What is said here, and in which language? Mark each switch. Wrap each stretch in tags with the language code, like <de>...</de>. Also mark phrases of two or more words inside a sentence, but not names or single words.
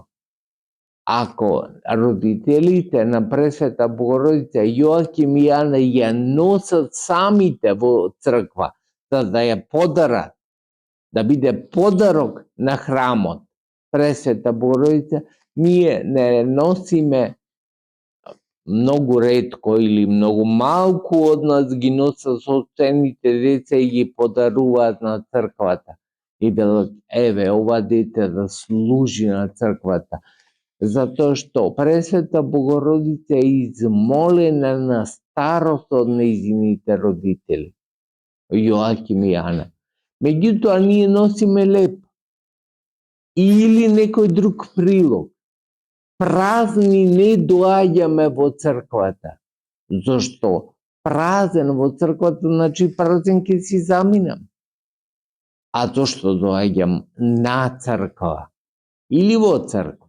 <mk>Ако родителите на Пресвета Богородица, Јоаким и Јана, ја носат самите во црква, за да ја подарат, да биде подарок на храмот Пресвета Богородица, ние не носиме многу ретко или многу малку од нас ги носат собствените деца и ги подаруваат на црквата. И велат, еве, ова дете да служи на црквата.</mk> <sr>Zato što Presveta Bogorodica je izmolena na starost od njeziните roditelji, Joakim i Ana. Međutim,</sr> <mk>ние носиме леп или некој друг прилог. Празни не доаѓаме во црквата. Зошто? Празен во црквата, значи празен ќе си заминам. А зошто доаѓам на црква или во црква?</mk>